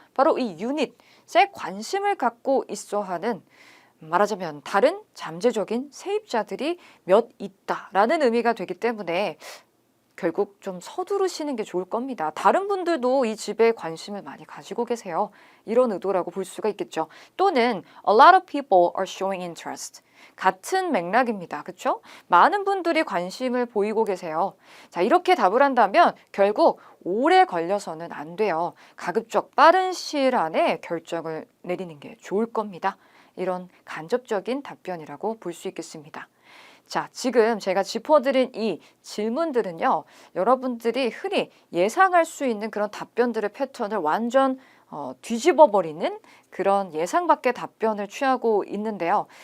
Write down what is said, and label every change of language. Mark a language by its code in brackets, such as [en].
[ko] 바로 이 유닛에 관심을 갖고 있어 하는 말하자면 다른 잠재적인 세입자들이 몇 있다라는 의미가 되기 때문에 결국 좀 서두르시는 게 좋을 겁니다. 다른 분들도 이 집에 관심을 많이 가지고 계세요. 이런 의도라고 볼 수가 있겠죠. [en] 또는 a lot of people are showing interest. [ko] 같은 맥락입니다. 그렇죠? 많은 분들이 관심을 보이고 계세요. 자, 이렇게 답을 한다면 결국 오래 걸려서는 안 돼요. 가급적 빠른 시일 안에 결정을 내리는 게 좋을 겁니다. 이런 간접적인 답변이라고 볼 수 있겠습니다. 자, 지금 제가 짚어드린 이 질문들은요, 여러분들이 흔히 예상할 수 있는 그런 답변들의 패턴을 완전 뒤집어버리는 그런 예상 밖의 답변을 취하고 있는데요.